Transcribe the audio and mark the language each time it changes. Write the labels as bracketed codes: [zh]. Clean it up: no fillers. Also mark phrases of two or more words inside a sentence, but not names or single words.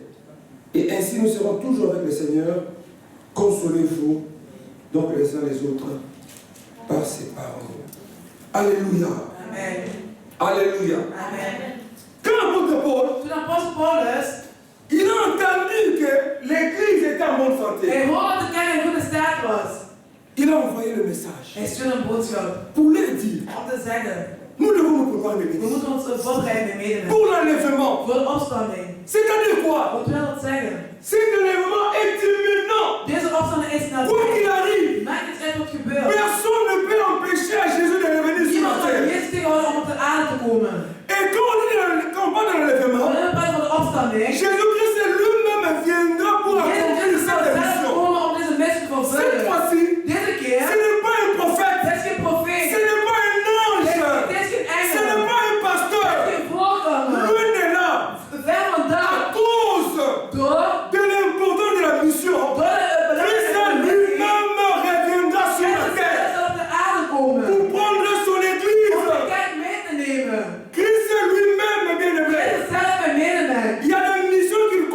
[fr] Et ainsi nous serons toujours avec le Seigneur. Consolez-vous donc les uns les autres par ses paroles. Alléluia. Amen. Alléluia. Amen. Quand l'apôtre Paul, [nl] Toen apostel Paulus, [fr] il a entendu que l'église était en bonne santé, [nl] hij hoorde dat de kerk in goede staat was. [fr] il a envoyé le message [nl] Hij stuurde een boodschap [fr] pour leur dire, [nl] om te zeggen, [fr] nous devons nous préparer [nl] we [fr] l'église [nl] moeten ons voorbereiden met medemens. [fr] pour l'enlèvement. [nl] Voor de opstanding. [fr] C'est-à-dire quoi? [nl] Wat wil dat zeggen? [fr] Cet enlèvement est imminent. [nl] Deze opstanding is [fr] Quoi [nl] nabij. [fr] qu'il arrive, [nl] Maakt niet uit wat gebeurt. [fr] personne ne peut empêcher à Jésus de revenir sur [nl] Niemand [fr] la [nl] kan [fr] terre. [nl] Jezus tegenhouden om op de aarde te komen. [fr] Et quand on parle de l'enlèvement, [nl] Wanneer we praten van de opstanding, [fr] Jésus-Christ lui-même viendra pour [nl] Jezus [fr] accomplir [nl] Christus zal [fr] cette [nl] zelf [fr] mission. [nl] komen om deze missie te [fr] Cette [nl] vervullen. [fr] fois-ci, [nl] Deze keer, [fr] ce n'est pas un prophète, [nl] het is geen profeet. [fr] ce n'est pas un ange, [nl] Het is geen [fr] ce n'est [nl] engel. [fr] pas un [nl] Het [fr] pasteur. [nl] is geen voorganger. [fr] Loin de là, [nl] Ver [fr] à [nl] vandaan. [fr] cause [nl] Door [fr] de l'importance de la mission, Christ lui-même reviendra sur la terre pour prendre son église. Christ lui-même, bien aimé, il y a une mission